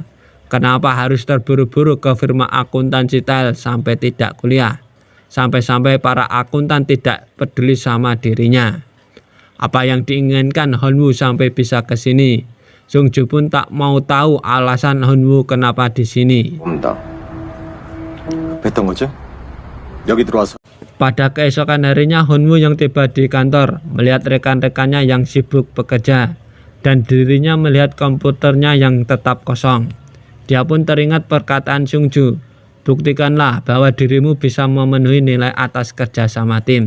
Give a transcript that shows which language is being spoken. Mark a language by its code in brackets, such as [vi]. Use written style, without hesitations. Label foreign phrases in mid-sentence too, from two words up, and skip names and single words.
[id] Kenapa harus terburu-buru ke firma akuntansi TEL sampai tidak kuliah? Sampai-sampai para akuntan tidak peduli sama dirinya. Apa yang diinginkan Hyun-woo sampai bisa ke sini? Seung-ju pun tak mau tahu alasan Hyun-woo kenapa di sini. [ko] 뵀던 거죠? 여기 들어와서. [id] Pada keesokan harinya Hyun-woo yang tiba di kantor melihat rekan-rekannya yang sibuk bekerja dan dirinya melihat komputernya yang tetap kosong. Dia pun teringat perkataan Seung-ju, buktikanlah bahwa dirimu bisa memenuhi nilai atas kerjasama tim.